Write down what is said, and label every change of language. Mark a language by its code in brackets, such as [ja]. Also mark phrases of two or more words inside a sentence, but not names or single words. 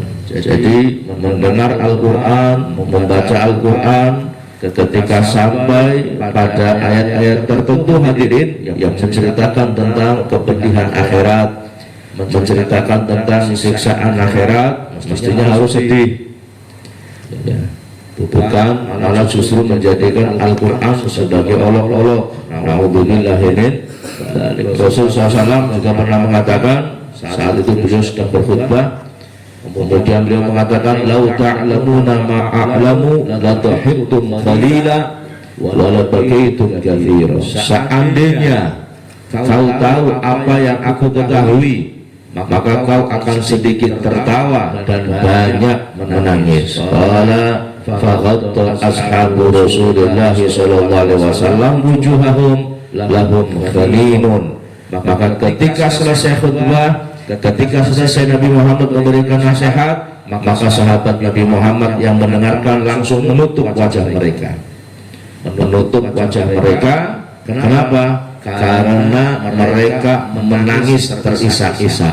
[id] Jadi mendengar Al-Qur'an, membaca Al-Qur'an, ketika sampai pada ayat-ayat tertentu hadirin yang menceritakan tentang kepedihan akhirat, menceritakan tentang siksaan akhirat, mestinya harus sedih ya. Bukan malah justru menjadikan Al-Quran sebagai olok-olok. [ar] نعوذ بالله من ذلك. [id] Rasulullah SAW juga pernah mengatakan, saat itu beliau sedang berkhutbah, kemudian beliau mengatakan, [ar] لو تعلمون ما أعلم لضحكتم قليلا ولبكيتم كثيرا. [id] Seandainya kau tahu apa yang aku ketahui, maka kau akan sedikit tertawa dan banyak menangis. [ar] قال فغطى أصحاب رسول الله صلى الله عليه وسلم وجوههم لهم خنين. [id] Maka ketika selesai khutbah, ketika selesai Nabi Muhammad memberikan nasihat, maka sahabat Nabi Muhammad yang mendengarkan langsung menutup wajah mereka. Menutup wajah mereka. Kenapa? Karena mereka menangis terisak-isak.